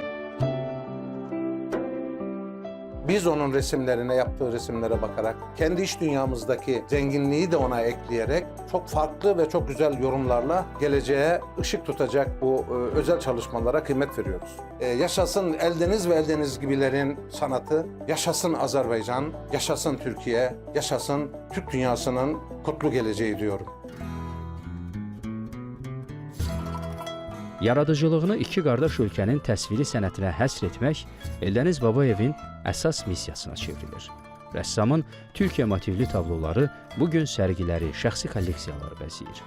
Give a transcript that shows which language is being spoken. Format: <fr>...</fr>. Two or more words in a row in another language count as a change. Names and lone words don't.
<tr>Biz onun resimlerine, yaptığı resimlere bakarak, kendi iç dünyamızdaki zenginliği de ona ekleyerek çok farklı ve çok güzel yorumlarla geleceğe ışık tutacak bu özel çalışmalara kıymet veriyoruz. Yaşasın Eldeniz ve Eldeniz gibilerin sanatı, yaşasın Azerbaycan, yaşasın Türkiye, yaşasın Türk dünyasının kutlu geleceği diyorum.</tr> <az>Yaradıcılığını iki qardaş ölkənin təsviri sənətinə həsr etmək Eldəniz Babayevin əsas missiyasına çevrilir. Rəssamın Türkiyə motivli tabloları bugün sərgiləri, şəxsi kolleksiyaları bəzəyir.</az>